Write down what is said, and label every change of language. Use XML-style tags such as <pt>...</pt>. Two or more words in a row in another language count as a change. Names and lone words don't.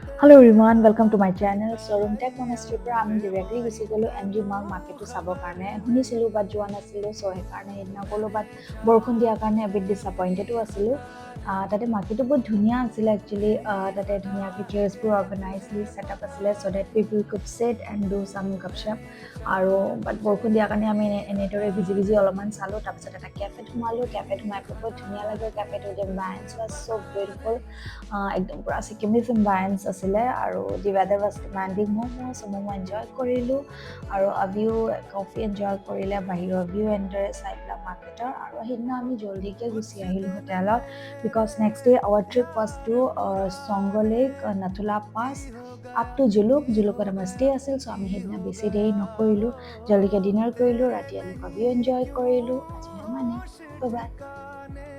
<en>Hello everyone, welcome to my channel.</en> <as>So room tech monastery পৰা আমি directly গুচি গলো MG Marg marketটো চাবৰ কাৰণে শুনিছিলো বাট যোৱা নাছিলো সো সেইকাৰণে সেইদিনা গলো বাট বৰষুণ দিয়াৰ কাৰণে</as> <en>a bit disappointed</en> <as>আছিলো তাতে মাৰ্কেটটো বহুত ধুনীয়া আছিল actually তাতে ধুনীয়াকৈ চেয়াৰ্ছবোৰ অৰ্গেনাইজলি সেটআপ আছিলে</as> <en>so that people could sit and do some gupshup</en> <as>আৰু বাট বৰষুণ দিয়াৰ কাৰণে আমি এনেদৰে ভিজি ভিজি অলপমান চালো তাৰপিছত এটা কেফেত সোমালো কেফেত সোমাই বহুত ধুনীয়া লাগে কেফেটো</as> <en>the ambience was so beautiful</en> <as>একদম পুৰা চিকিমিজ এম্বায়েন্স আছিলে আৰু</as> <en>the weather was demanding</en> <as>মই এনজয় কৰিলোঁ আৰু আবিও</as> <en>coffee enjoy</en> <as>কৰিলে বাহিৰৰ</as> <en>view enjoy</en> <as>চাই পেলাই মাৰ্কেটৰ আৰু সেইদিনা আমি জল্দিকৈ গুচি আহিলোঁ হোটেলত</as> <en>because next day our trip was to Changlake Nathula pass up to</en> <as>জুলুকত আমাৰ ষ্টে আছিল চ' আমি সেইদিনা বেছি দেৰি নকৰিলোঁ জল্দিকৈ ডিনাৰ কৰিলোঁ ৰাতি আমি</as> <en>view enjoy</en> <as>কৰিলোঁ আজি মানে বাই</as>